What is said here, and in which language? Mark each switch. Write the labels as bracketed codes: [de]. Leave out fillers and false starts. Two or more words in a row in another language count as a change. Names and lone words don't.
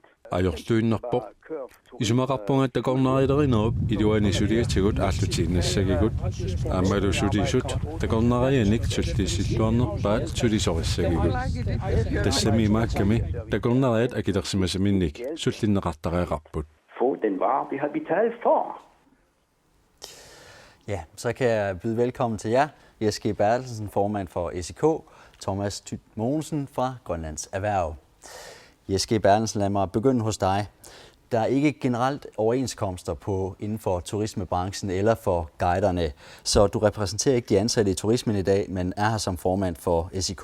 [kl] ajorluinnerpoq isumaqarpunga takornariilerinerup iluani suliatigut aallutiinnassagikut aammalu sulisut takornarianik sulliissilluarnerpaat sulisorissagikut tassami maakkami takornariat akilersimasaminnik sullinneqartariaqarput [da] Få den vare, vi har betalt for. Ja, så kan jeg byde velkommen til jer. Jes Bertelsen, formand for SIK, Thomas Tyt Mogensen fra Grønlands Erhverv. Jes Bertelsen, lad mig begynde hos dig. Der er ikke generelt overenskomster inden for turismebranchen eller for guiderne, så du repræsenterer ikke de ansatte i turismen i dag, men er her som formand for SIK.